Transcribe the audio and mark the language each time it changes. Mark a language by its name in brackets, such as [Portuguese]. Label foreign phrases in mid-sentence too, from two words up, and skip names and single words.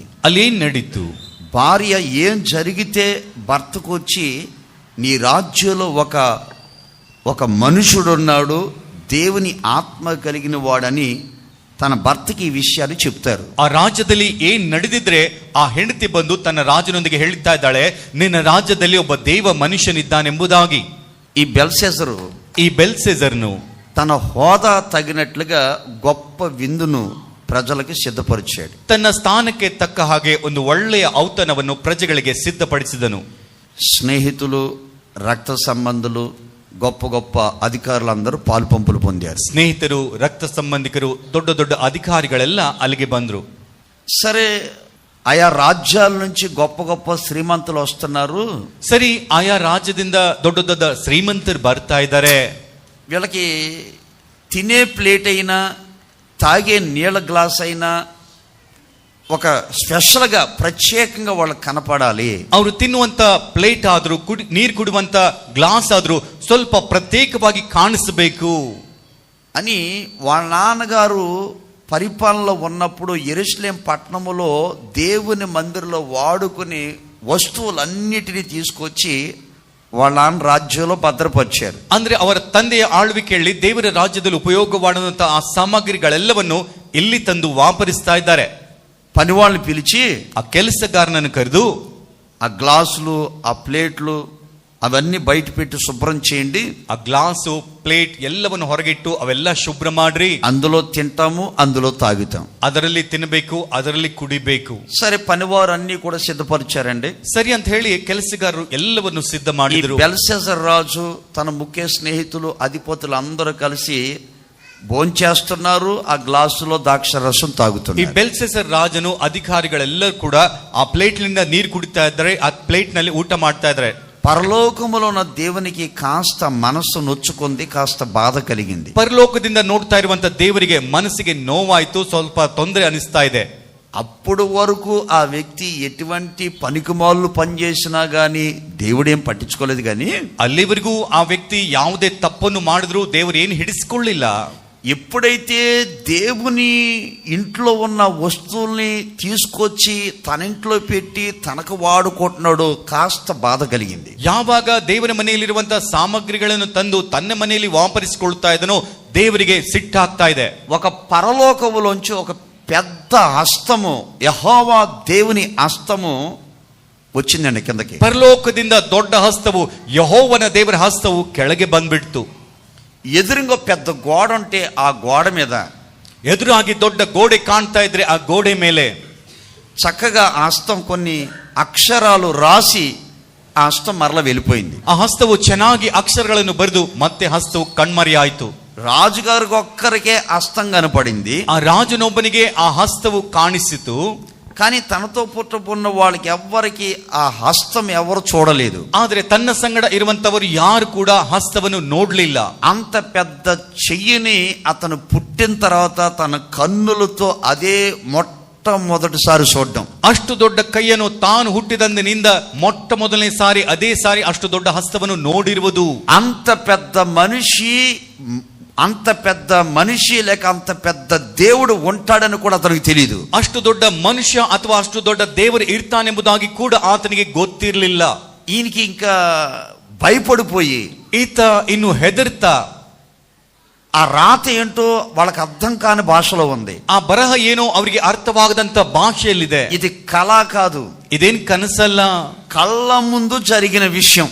[Kannada] ಅಲ್ಲಿ ಏನ್ ನಡೀತು? [Telugu] భార్య ఏం జరిగితే భర్తకు వచ్చి నీ రాజ్యంలో ఒక మనుషుడు ఉన్నాడు, దేవుని ఆత్మ కలిగిన వాడని తన భర్తకి ఈ విషయాన్ని చెప్తారు. [Kannada] ಆ ರಾಜ್ಯದಲ್ಲಿ ಏನ್ ನಡೆದಿದ್ರೆ ಆ ಹೆಂಡತಿ ಬಂದು ತನ್ನ ರಾಜನೊಂದಿಗೆ ಹೇಳ್ತಾ ಇದ್ದಾಳೆ, ನಿನ್ನ ರಾಜ್ಯದಲ್ಲಿ ಒಬ್ಬ ದೇವ ಮನುಷ್ಯನಿದ್ದಾನೆಂಬುದಾಗಿ. [Telugu] ఈ బెల్షస్సరు [Kannada] ಈ ಬೆಲ್ಶೆಸರ್ನು [Telugu] తన హోదా తగినట్లుగా గొప్ప విందును ప్రజలకు సిద్ధపరిచాడు. [Kannada] ತನ್ನ ಸ್ಥಾನಕ್ಕೆ ತಕ್ಕ ಹಾಗೆ ಒಂದು ಒಳ್ಳೆಯ ಔತಣವನ್ನು ಪ್ರಜೆಗಳಿಗೆ ಸಿದ್ಧಪಡಿಸಿದನು. [Telugu] స్నేహితులు, రక్త సంబంధులు, గొప్ప గొప్ప అధికారులందరూ పాలు పంపులు పొందారు. [Kannada] ಸ್ನೇಹಿತರು, ರಕ್ತ ಸಂಬಂಧಿಕರು, ದೊಡ್ಡ ದೊಡ್ಡ ಅಧಿಕಾರಿಗಳೆಲ್ಲ ಅಲ್ಲಿಗೆ ಬಂದ್ರು. [Telugu] సరే, ఆయా రాజ్యాల నుంచి గొప్ప గొప్ప శ్రీమంతులు వస్తున్నారు. [Kannada] ಸರಿ, ಆಯಾ ರಾಜ್ಯದಿಂದ ದೊಡ್ಡ ದೊಡ್ಡ ಶ್ರೀಮಂತರು ಬರ್ತಾ ಇದ್ದಾರೆ. [Telugu] వీళ్ళకి తినే ప్లేట్ అయినా తాగే నీళ్ళ గ్లాస్ అయినా ఒక స్పెషల్గా ప్రత్యేకంగా వాళ్ళకి కనపడాలి. [Kannada] ಅವರು ತಿನ್ನುವಂತ ಪ್ಲೇಟ್ ಆದ್ರೂ ನೀರು ಕುಡುವಂತ ಗ್ಲಾಸ್ ಆದ್ರೂ ಸ್ವಲ್ಪ ಪ್ರತ್ಯೇಕವಾಗಿ ಕಾಣಿಸಬೇಕು [Telugu] అని వాళ్ళ నాన్నగారు పరిపాలనలో ఉన్నప్పుడు యెరూషలేం పట్టణములో దేవుని మందిరంలో వాడుకుని వస్తువులన్నిటినీ తీసుకొచ్చి వాళ్ళ నాన్న రాజ్యంలో భద్రపరిచారు. [Kannada] ಅಂದ್ರೆ ಅವರ ತಂದೆಯ ಆಳ್ವಿಕೆಯಲ್ಲಿ ದೇವರ ರಾಜ್ಯದಲ್ಲಿ ಉಪಯೋಗವಾಡುವಂತಹ ಆ ಸಾಮಗ್ರಿಗಳೆಲ್ಲವನ್ನು ಇಲ್ಲಿ ತಂದು ವಾಪರಿಸ್ತಾ ಇದ್ದಾರೆ. [Telugu] పనివాళ్ళని పిలిచి [Kannada] ఆ ಕೆಲಸಗಾರನನ್ನು ಕರೆದು [Telugu] ఆ గ్లాసులు, ఆ ప్లేట్లు అవన్నీ బయట పెట్టి శుభ్రం చేయండి. [Kannada] ಆ ಗ್ಲಾಸು, ಪ್ಲೇಟ್ ಎಲ್ಲವನ್ನು ಹೊರಗಿಟ್ಟು ಅವೆಲ್ಲ ಶುಭ್ರ ಮಾಡ್ರಿ. [Telugu] అందులో తింటాము, అందులో తాగుతాం. [Kannada] ಅದರಲ್ಲಿ ತಿನ್ನಬೇಕು, ಅದರಲ್ಲಿ ಕುಡಿಬೇಕು. [Telugu] సరే, పనివారు అన్ని కూడా సిద్ధపరిచారండి. [Kannada] ಸರಿ ಅಂತ ಹೇಳಿ ಕೆಲಸಗಾರರು ಎಲ್ಲವನ್ನು ಸಿದ್ಧ ಮಾಡಿದ್ರು. [Telugu] బెల్షస్సర్ రాజు తన ముఖ్య స్నేహితులు, అధిపతులు అందరూ కలిసి భోంచేస్తున్నారు. ఆ గ్లాసులో ద్రాక్ష రసం [Kannada] ಈ [Telugu] తాగుతున్నారు. [Kannada] ಬೆಲ್ಶೆಸರ್ ರಾಜನು ಅಧಿಕಾರಿಗಳೆಲ್ಲರೂ ಕೂಡ ಆ ಪ್ಲೇಟ್ ನಿಂದ ನೀರು ಕುಡಿತಾ ಇದ್ದಾರೆ, ಆ ಪ್ಲೇಟ್ ನಲ್ಲಿ ಊಟ ಮಾಡ್ತಾ ಇದ್ದಾರೆ. [Telugu] పరలోకములో ఉన్న దేవునికి కాస్త మనస్సు నొచ్చుకుంది, కాస్త బాధ కలిగింది. [Kannada] ಪರಲೋಕದಿಂದ ನೋಡ್ತಾ ಇರುವಂತ ದೇವರಿಗೆ ಮನಸ್ಸಿಗೆ ನೋವಾಯ್ತು, ಸ್ವಲ್ಪ ತೊಂದರೆ ಅನಿಸ್ತಾ ಇದೆ. [Telugu] అప్పుడు వరకు ఆ వ్యక్తి ఎటువంటి పనికిమాలు పనిచేసినా గాని దేవుడేం పట్టించుకోలేదు. కానీ [Kannada] ಅಲ್ಲಿವರೆಗೂ ಆ ವ್ಯಕ್ತಿ ಯಾವುದೇ ತಪ್ಪನ್ನು ಮಾಡಿದ್ರು ದೇವರು ಏನು ಹಿಡಿಸಿಕೊಳ್ಳಿಲ್ಲ. [Telugu] ఎప్పుడైతే దేవుని ఇంట్లో ఉన్న వస్తువుల్ని తీసుకొచ్చి తన ఇంట్లో పెట్టి తనకు వాడుకుంటున్నాడో కాస్త బాధ కలిగింది. [Kannada] ಯಾವಾಗ ದೇವರ ಮನೆಯಲ್ಲಿರುವಂತಹ ಸಾಮಗ್ರಿಗಳನ್ನು ತಂದು ತನ್ನ ಮನೆಯಲ್ಲಿ ವಾಪರಿಸಿಕೊಳ್ತಾ ಇದನೋ ದೇವರಿಗೆ ಸಿಟ್ಟಾಗ್ತಾ ಇದೆ. [Telugu] ఒక పరలోకములోంచి ఒక పెద్ద హస్తము, యెహోవా దేవుని హస్తము వచ్చిందండి కిందకి. [Kannada] ಪರಲೋಕದಿಂದ ದೊಡ್ಡ ಹಸ್ತವು, ಯೆಹೋವನ ದೇವರ ಹಸ್ತವು ಕೆಳಗೆ ಬಂದ್ಬಿಡ್ತು. [Telugu] ఎదురుగా పెద్ద గోడ ఉంటే ఆ గోడ మీద [Kannada] ಎದುರಾಗಿ ದೊಡ್ಡ ಗೋಡೆ ಕಾಣ್ತಾ ಇದ್ರೆ ಆ ಗೋಡೆ ಮೇಲೆ [Telugu] చక్కగా ఆ హస్తం కొన్ని అక్షరాలు రాసి ఆ హస్తం మరల వెళ్ళిపోయింది. [Kannada] ಆ ಹಸ್ತವು ಚೆನ್ನಾಗಿ ಅಕ್ಷರಗಳನ್ನು ಬರೆದು ಮತ್ತೆ ಹಸ್ತವು ಕಣ್ಮರಿ ಆಯ್ತು. [Telugu] రాజుగారికి ఒక్కరికే హస్తం కనపడింది. [Kannada] ಆ ರಾಜನೊಬ್ಬನಿಗೆ ಆ ಹಸ್ತವು ಕಾಣಿಸಿತು. [Telugu] కానీ తనతో పుట్టబడిన వాళ్ళకి ఎవ్వరికి ఆ హస్తం ఎవరు చూడలేదు. [Kannada] ಆದ್ರೆ ತನ್ನ ಸಂಗಡ ಇರುವಂತವರು ಯಾರು ಕೂಡ ಹಸ್ತವನ್ನು ನೋಡ್ಲಿಲ್ಲ. [Telugu] అంత పెద్ద చెయ్యిని అతను పుట్టిన తర్వాత తన కన్నులతో అదే మొట్టమొదటిసారి చూడడం. [Kannada] ಅಷ್ಟು ದೊಡ್ಡ ಕೈಯನ್ನು ತಾನು ಹುಟ್ಟಿದಂದಿನಿಂದ ಮೊಟ್ಟ ಮೊದಲನೇ ಸಾರಿ ಅದೇ ಸಾರಿ ಅಷ್ಟು ದೊಡ್ಡ ಹಸ್ತವನ್ನು ನೋಡಿರುವುದು. [Telugu] అంత పెద్ద మనిషి లేక అంత పెద్ద దేవుడు ఉంటాడని కూడా అతనికి తెలియదు. [Kannada] ಅಷ್ಟು ದೊಡ್ಡ ಮನುಷ್ಯ ಅಥವಾ ಅಷ್ಟು ದೊಡ್ಡ ದೇವರು ಇರ್ತಾನೆಂಬುದಾಗಿ ಕೂಡ ಆತನಿಗೆ ಗೊತ್ತಿರಲಿಲ್ಲ. [Telugu] ఈయనకి ఇంకా భయపడిపోయి [Kannada] ಈತ ಇನ್ನು ಹೆದರ್ತಾ [Telugu] ఆ రాత ఏంటో వాళ్ళకి అర్థం కాని భాషలో ఉంది. [Kannada] ಆ ಬರಹ ಏನೋ ಅವರಿಗೆ ಅರ್ಥವಾಗದಂತ ಭಾಷೆಯಲ್ಲಿದೆ. [Telugu] ఇది కళ కాదు, [Kannada] ಇದೇನ್ ಕನಸಲ್ಲ, [Telugu] కళ్ళ ముందు జరిగిన విషయం.